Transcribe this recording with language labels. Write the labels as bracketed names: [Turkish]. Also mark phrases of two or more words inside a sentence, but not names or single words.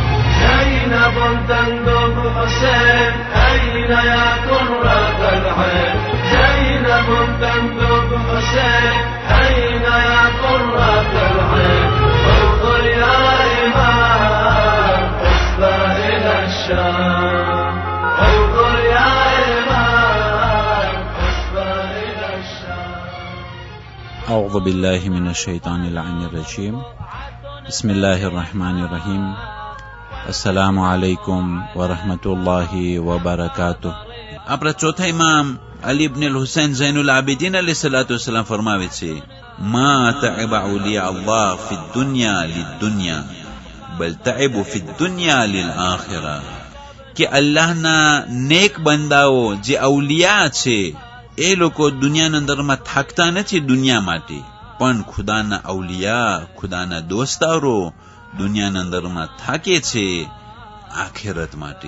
[Arabic] زينب تندب حسين أين يا كرة العين زينب تندب حسين أين يا كرة العين انظر يا إمام حسبى إلى الشام انظر يا إمام حسبى إلى الشام. أعوذ بالله من الشيطان اللعين الرجيم. بسم الله الرحمن الرحيم. السلام عليكم ورحمة الله وبركاته. [Gujarati] આપણા ચોથા ઇમામ અલી ઇબ્ન હુસૈન ઝૈનુલ આબિદીન અલૈહિસ્સલામ ફરમાવે છે, [Arabic] ما تعب أولياء الله في الدنيا للدنيا بل تعبوا في الدنيا للآخرة, [Gujarati] કે અલ્લાહના નેક બંદાઓ જે અવલિયા છે એ લોકો દુનિયાના અંદરમાં થાકતા નથી દુનિયા માટે, પણ ખુદાના અવલિયા ખુદાના દોસ્તારો દુનિયાના અંદરમાં થાકે છે આખિરત માટે.